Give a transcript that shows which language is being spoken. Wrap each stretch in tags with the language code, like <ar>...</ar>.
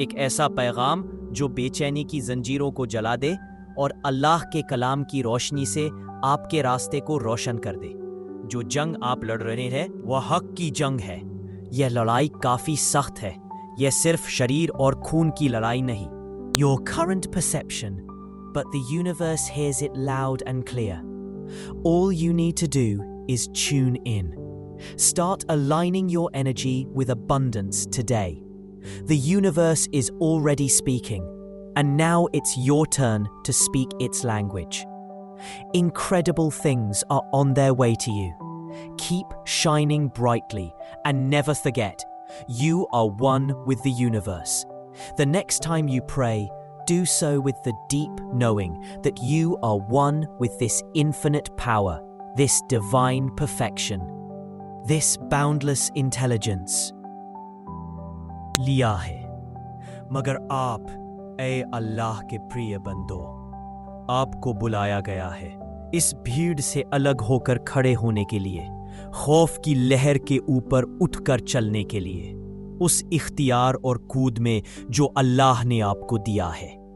<hi>एक ऐसा पैगाम जो बेचैनी की जंजीरों को जला दे और अल्लाह के कलाम की रोशनी से आपके रास्ते को रोशन कर दे। जो जंग आप लड़ रहे हैं वह हक की जंग है। यह लड़ाई काफी सख्त है। यह सिर्फ शरीर और खून की लड़ाई नहीं।</hi> <en>Your current perception, but the universe hears it loud and clear. All you need to do is tune in. Start aligning your energy with abundance today. The universe is already speaking, and now it's your turn to speak its language. Incredible things are on their way to you. Keep shining brightly and never forget, you are one with the universe. The next time you pray, do so with the deep knowing that you are one with this infinite power, this divine perfection, this boundless intelligence.</en> <hi>लिया है, मगर आप, ए अल्लाह के प्रिय बंदो, आपको बुलाया गया है इस भीड़ से अलग होकर खड़े होने के लिए, खौफ की लहर के ऊपर उठकर चलने के लिए, उस इख्तियार और कूद में जो अल्लाह ने आपको दिया है।</hi>